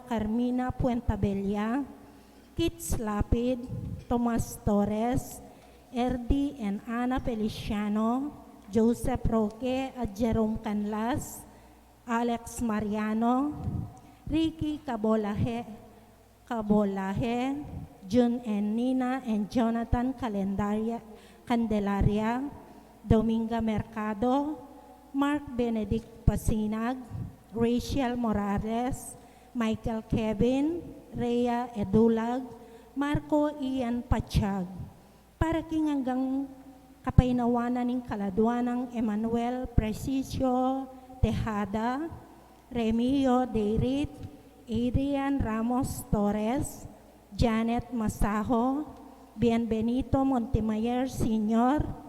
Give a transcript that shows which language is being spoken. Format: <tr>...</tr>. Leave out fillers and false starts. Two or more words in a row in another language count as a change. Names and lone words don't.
<pam>Carmina Puentabella, Kits Lapid, Tomas Torres, Erdi and Ana Feliciano, Joseph Roque at Jerome Canlas, Alex Mariano, Ricky Cabolaje, June and Nina and Jonathan Candelaria, Dominga Mercado, Mark Benedict Pasinag, Rachel Morales, Michael Kevin, Rhea Edulag, Marco Ian Pachag, para king hanggang kapainawanan ng kaladwa ng Emmanuel Preciso Tejada, Remio Deirit, Adrian Ramos Torres, Janet Masaho, Bienvenido Montemayor Sr.,</pam>